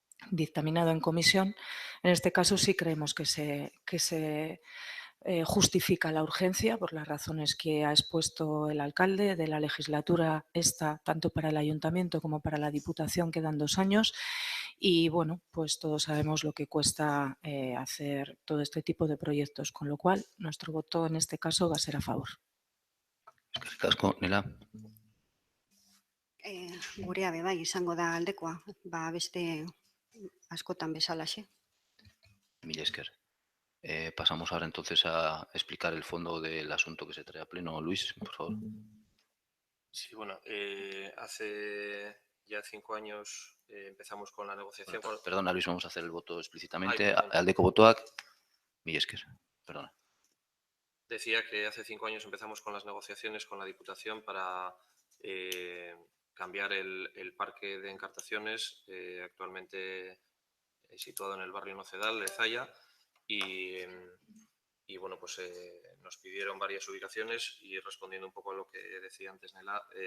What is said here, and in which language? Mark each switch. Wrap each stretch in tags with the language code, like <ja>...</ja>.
<es>dictaminado en comisión, en este caso sí creemos que se justifica la urgencia por las razones que ha expuesto el alcalde de la legislatura esta, tanto para el ayuntamiento como para la Diputación, quedan 2 años y bueno, pues todos sabemos lo que cuesta hacer todo este tipo de proyectos, con lo cual nuestro voto en este caso va a ser a favor.</es> <eu>Eskerrik asko, Nela. Gurea be bai izango da aldekoa, beste askotan bezalaxe. Mil esker.</eu> <es>Pasamos ahora entonces a explicar el fondo del asunto que se trae a pleno. Luis, por favor. Sí, bueno, hace ya 5 años empezamos con la negociación. Bueno, perdona, Luis, vamos a hacer el voto explícitamente. Ay, perdón.</es> <eu>Aldeko botoak, mil esker.</eu> <es>Perdona. Decía que hace 5 años empezamos con las negociaciones con la Diputación para cambiar el parque de encartaciones actualmente situado en el barrio Nocedal de Zaya y bueno, pues nos pidieron varias ubicaciones y respondiendo un poco a lo que decía antes Nela,</es>